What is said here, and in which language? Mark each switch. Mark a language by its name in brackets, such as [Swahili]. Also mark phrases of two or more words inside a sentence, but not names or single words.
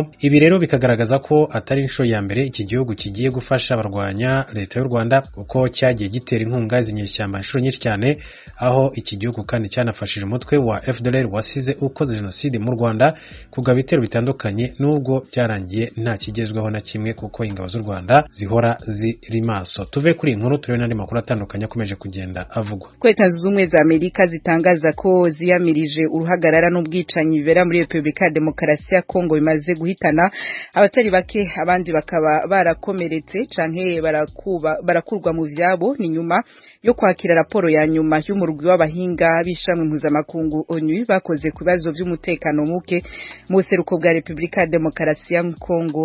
[Kinyarwanda] Ibi rero bikagaragaza ko atari inshuro ya mbere iki gihugu kigiye gufasha abarwanya leta y'u Rwanda, kuko cyagiye gitera inkunga z'inyeshyamba inshuro nyinshi cyane, aho iki gihugu kandi cyanafashije umutwe wa FDLR wasize ukoze jenoside mu Rwanda kugaba ibitero bitandukanye, nubwo byarangiye nta kigezweho na kimwe kuko ingabo z'u Rwanda zihora ziri maso. Tuve kuri inkuru turebe n'andi makuru atandukanye akomeje kugenda avugwa. [Rundi] Leta zunze ubumwe za Amerika zitangaza ko ziyamirije uruhagarara n'ubwicanyi bibera muri Repubulika ya Demokarasi ya Kongo bimaze guhitana abatari bake, abandi bakaba barakomeretse canke barakurwa mu vyabo. Ni nyuma yo kwakira raporo ya nyuma y'umurwi w'abahinga b'ishamwe mpuzamakungu ONU bakoze ku bibazo by'umutekano muke mu seruko bwa Repubulika ya Demokarasi ya Kongo.